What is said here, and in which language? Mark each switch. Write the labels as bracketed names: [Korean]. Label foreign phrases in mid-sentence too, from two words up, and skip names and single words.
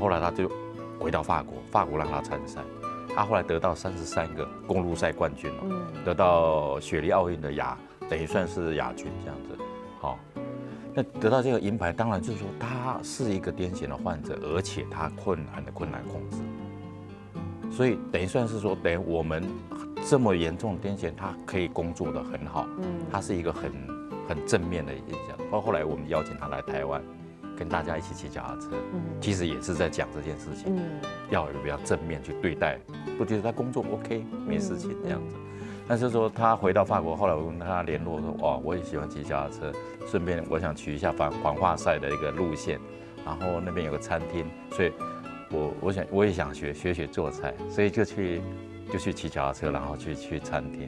[Chinese] 後來她就回到法國，法國讓她參賽。他後來得到33個公路賽冠軍了，得到雪梨奧運的等於算是亞軍這樣子。好，那得到這個銀牌，當然就是說他是一個癲癇的患者，而且他困難控制，所以等於算是說，等於我們這麼嚴重的癲癇，他可以工作得很好，他是一個很正面的印象。包括后来我们邀请他来台湾，跟大家一起骑脚踏车，其实也是在讲这件事情，要有比较正面去对待，不觉得他工作 OK 没事情这样子。但是说他回到法国，后来我跟他联络说，哇，我也喜欢骑脚踏车，顺便我想取一下环法赛的一个路线，然后那边有个餐厅，所以我也想学做菜，所以就去骑脚踏车，然后去餐厅。